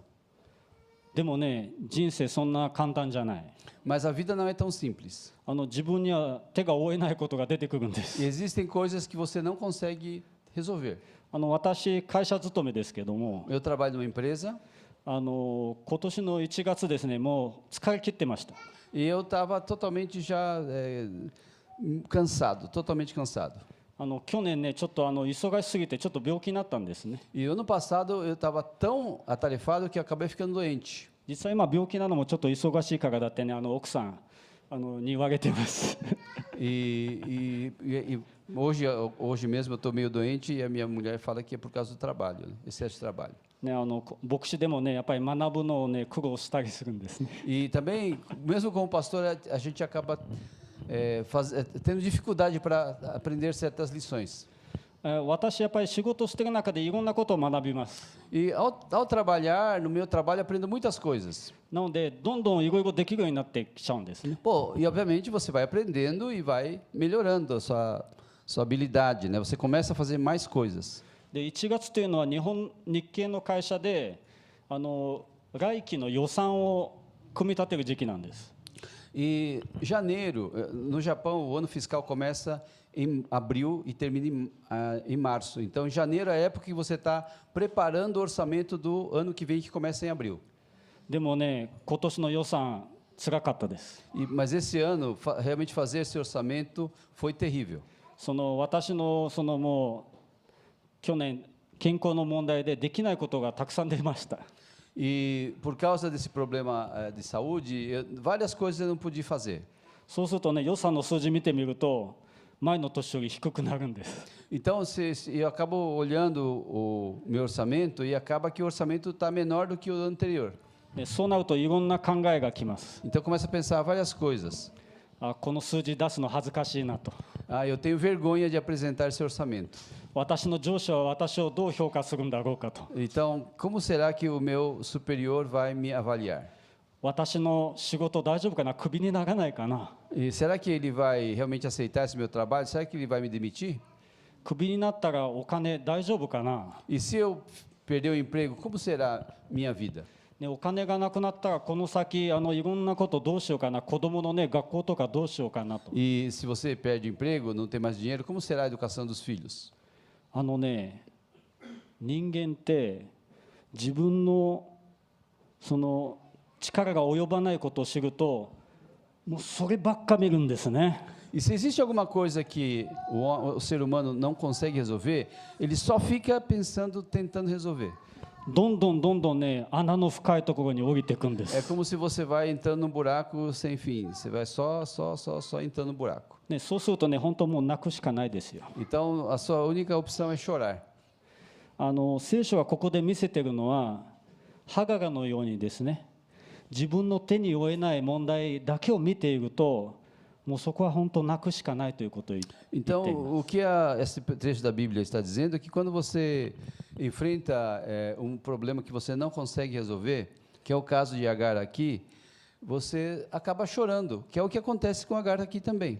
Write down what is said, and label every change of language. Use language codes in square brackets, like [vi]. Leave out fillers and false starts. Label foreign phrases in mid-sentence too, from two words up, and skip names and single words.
[ja] でもね人生そんな簡単じゃない。 [pt] Mas a vida não é tão simples. [ja] 自分には手が負えないことが出てくるんで [pt] E [ja] す。 [pt] existem coisas que você não consegue resolver. [ja] 私会社勤めですけども [pt] Eu trabalho numa empresa [ja] 今年の1月ですねもう疲れ切ってました。 [pt] e eu estava totalmente já cansado, totalmente cansado. [ja] 去年ねちょっと忙しすぎてちょっと病気になったんですね。 [pt] E ano passado eu estava tão atarefado que eu acabei ficando doente. [ja] 実際今病気なのもちょっと忙しいからだってね奥さんに言われてます。 [pt] E hoje mesmo eu estou meio doente e a minha mulher fala que é por causa do trabalho, né? Excesso de trabalho. [ja] ね牧師でもねやっぱり学ぶのをね苦労したりするんですね。 [pt] E também, mesmo como pastor, a gente acaba tendo dificuldade para aprender certas lições. [ja] 私やっぱり仕事してる中でいろんなことを学びます。 [pt] E ao trabalhar, no meu trabalho, aprendo muitas coisas. [ja] なのでどんどんいろいろできるようになってきちゃうんですね。 [pt] Pô, e obviamente você vai aprendendo e vai melhorando a sua habilidade, né? Você começa a fazer mais coisas. [ja] で1月というのは日系の会社で来期の予算を組み立てる時期なんです。 [pt] E janeiro, no Japão, o ano fiscal começa em abril e termina em março. Então, em janeiro é a época que você está preparando o orçamento do ano que vem, que começa em abril. [ja] でもね今年の予算辛かったです。 [pt] Mas esse ano, realmente fazer esse orçamento foi terrível. [ja] 私のもう去年健康の問題でできないことがたくさん出ました。 [pt] E por causa desse problema de saúde, várias coisas eu não pude fazer. [ja] そうするとね、予算の数字見てみると、前の年より低くなるんです。 [pt] Então, eu acabo olhando o meu orçamento e acaba que o orçamento está menor do que o anterior. [ja] そうなるといろんな考えがきます。 [pt] Então, começa a pensar várias coisas. [ja] この数字出すの恥ずかしいなと。 [pt] Eu tenho vergonha de apresentar esse orçamento. [ja] 私の上司は私をどう評価するんだろうかと。 [pt] Então, como será que o meu superior vai me avaliar? [ja] 私の仕事大丈夫かな、クビにならないかな。 [pt] E será que ele vai realmente aceitar esse meu trabalho? Será que ele vai me demitir? [ja] クビになったらお金大丈夫かな。 [pt] E se eu perder o emprego, como será minha vida? [ja] ね、お金がなくなったらこの先いろんなことどうしようかな、子供のね学校とかどうしようかなと。 [pt] E se você perde o emprego, não tem mais dinheiro, como será a educação dos filhos? [ja] ね、人間って自分のその力が及ばないことを知ると、もうそればっか見るんですね。 [pt] E se existe alguma coisa que o ser humano não consegue resolver, ele só fica pensando, tentando resolver. [ja] どんどんね、穴の深いところに降りていくんです。 [pt] É como se você vai entrando num buraco sem fim. Você vai só entrando no buraco. [ja] ね、そうするとね、本当もう泣くしかないですよ。 [pt] Então, a sua única opção é chorar. [ja] 聖書がここで見せているのは、ハガラのようにですね、自分の手に負えない問題だけを見ていると、もうそこは本当泣くしかないということを言っています。 [pt] Então, o que esse trecho da Bíblia está dizendo é que quando você enfrenta problema que você não consegue resolver, que é o caso de Agar aqui, você acaba chorando, que é o que acontece com Agar aqui também.